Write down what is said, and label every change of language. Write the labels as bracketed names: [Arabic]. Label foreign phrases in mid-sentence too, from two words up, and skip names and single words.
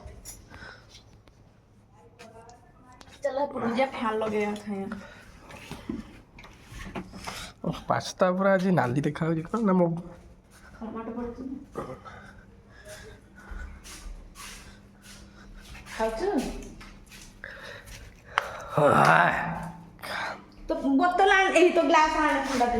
[Odia] ଚାଲ ହେପଟକୁ ଯିବା ଫ୍ୟାନ୍ ଲଗେଇବା ଖାଇବା ପାସ୍ତା ପୁରା ଆଜି ନାଲି ଦେଖାଯାଉଛି କ'ଣ ନା ମୋ ଟମାଟୋ ପଡୁଛି ଖାଉଛୁ ତ ବୋତଲ ଆଣ ଏ ତ ଗ୍ଲାସ ଆଣ ଥଣ୍ଡା ଦେ